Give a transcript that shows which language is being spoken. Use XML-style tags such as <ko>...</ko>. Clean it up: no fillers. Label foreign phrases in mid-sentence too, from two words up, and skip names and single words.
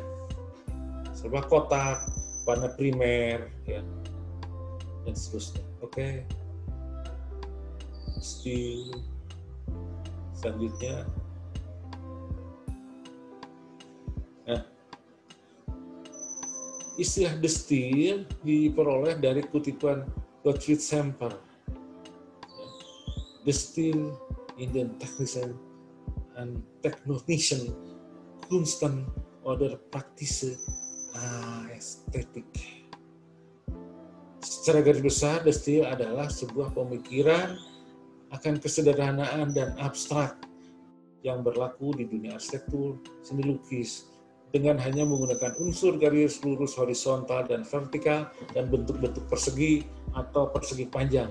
<id>Serba kotak, warna primer, ya, dan seterusnya. Oke. Stijl. Selanjutnya. Nah, istilah De Stijl diperoleh dari kutipan Gottfried Semper.</id> <de>De Stijl in den technischen en technischen Kunsten oder praktische Ästhetik.</de> <id>Secara garis besar, The Steel adalah sebuah pemikiran akan kesederhanaan dan abstrak yang berlaku di dunia arsitektur, seni lukis, dengan hanya menggunakan unsur garis lurus horizontal dan vertikal dan bentuk-bentuk persegi atau persegi panjang.</id>